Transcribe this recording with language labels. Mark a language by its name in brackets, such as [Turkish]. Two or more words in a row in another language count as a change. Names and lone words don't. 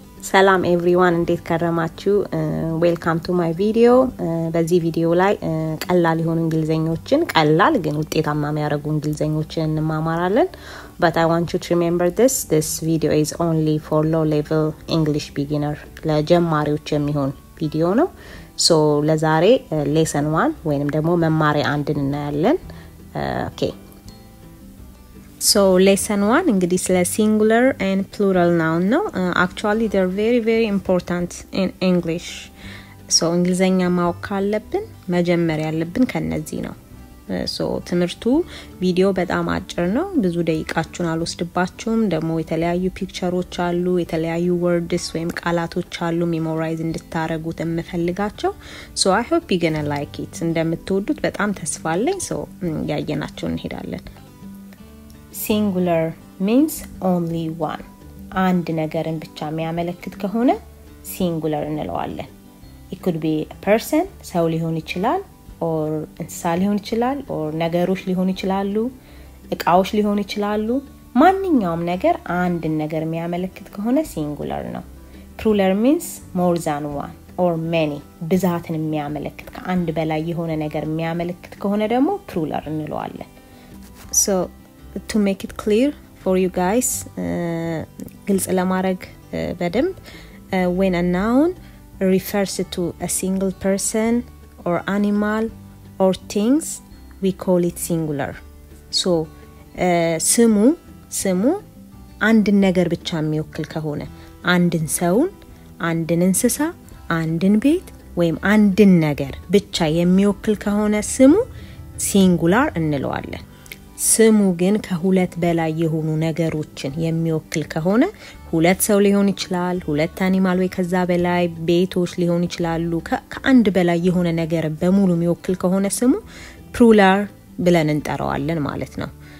[Amharic] ሰላም ኤቭሪዋን እንዴት ከረማችሁ [English] welcome to my video [Amharic] በዚህ ቪዲዮ ላይ ቀላል የሆኑ እንግሊዘኞችን ቀላል ግን ውጤታማ የሚያደርጉ እንግሊዘኞችን እንማማራለን [English] but I want you to remember this video is only for low level English beginner [Amharic] ለጀማሪዎች የሚሆን ቪዲዮ ነው [English] so ለዛሬ lesson 1 [Amharic] ወይንም ደግሞ መማሪያ አንድን እናያለን [English] okay So lesson 1 [Amharic] እንግዲህ ስለ [English] singular and plural noun ነው actually they're very important in English [Amharic] so እንግሊዘኛ ማወቅ ካለብን መጀመሪያ ያለብን ከነዚህ ነው so ትምህርቱ ቪዲዮ በጣም አጭር ነው ብዙ ደቂቃችሁን አልወስድባችሁም ደግሞ የተለያዩ ፒክቸሮች አሉ የተለያዩ words ወይም ቃላቶች አሉ ሜሞራይዝ እንድታረጉት የምፈልጋቸው [English] so I hope you're going to like it [Amharic] እንደምትወዱት በጣም ተስፋ አለኝ so ያየናቸው እንሄዳለን [English] Singular means only one. [Amharic] አንድ ነገርን ብቻ የሚያመለክት ከሆነ singular እንለዋለን. [English] It could be a person, [Amharic] ሰው ሊሆን ይችላል or እንስሳ ሊሆን ይችላል or ነገሮች ሊሆን ይችላሉ, እቃዎች ሊሆን ይችላሉ. ማንኛውም ነገር አንድ ነገር የሚያመለክት ከሆነ singular ነው. [English] Plural means more than one or many. [Amharic] ብዛትን የሚያመለክት ከአንድ በላይ የሆነ ነገር የሚያመለክት ከሆነ ደግሞ plural እንለዋለን. [English] So to make it clear for you guys [Amharic] ግልጽ ለማድረግ በደንብ [English] when a noun refers to a single person or animal or things we call it singular so [Amharic] ስሙ አንድ ነገር ብቻ የሚወክል ከሆነ አንድን ሰውን አንድን እንስሳ አንድን ቤት ወይም አንድን ነገር ብቻ የሚወክል ከሆነ ስሙ singular እንለዋለን ስሙ ግን ከሁለት በላይ የሆኑ ነገሮችን የሚወክል ከሆነ ሁለት ሰው ሊሆን ይችላል ሁለት አኒማል ወይ ከዛ በላይ ቤቶች ሊሆን ይችላሉ ከአንድ በላይ የሆነ ነገር በሙሉ የሚወክል ከሆነ ስሙ plural ብለን እንጠራዋለን ማለት ነው